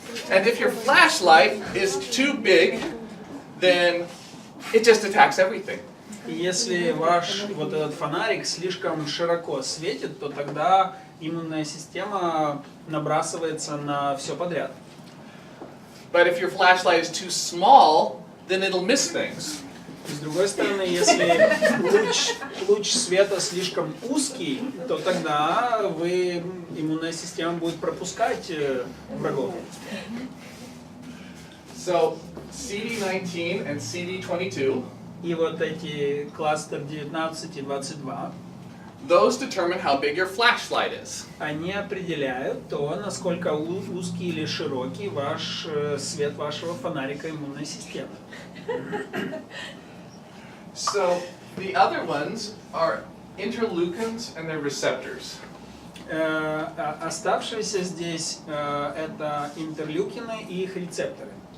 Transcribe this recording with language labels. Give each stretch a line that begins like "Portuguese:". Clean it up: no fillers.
English: And if your flashlight is too big, then it just attacks everything.
Russian: И если ваш вот этот фонарик слишком широко светит, то тогда иммунная система набрасывается на все подряд.
English: But if your flashlight is too small, then it'll miss things.
Russian: С другой стороны, если луч света слишком узкий, то тогда иммунная система будет пропускать врагов.
English: So CD19 and CD22,
Russian: И вот эти кластер 19 и 22,
English: those determine how big your flashlight is.
Russian: они определяют то, насколько узкий или широкий свет вашего фонарика иммунной системы.
English: So the other ones are interleukins and their receptors.
Russian: Оставшиеся здесь это интерлюкины и их рецепторы.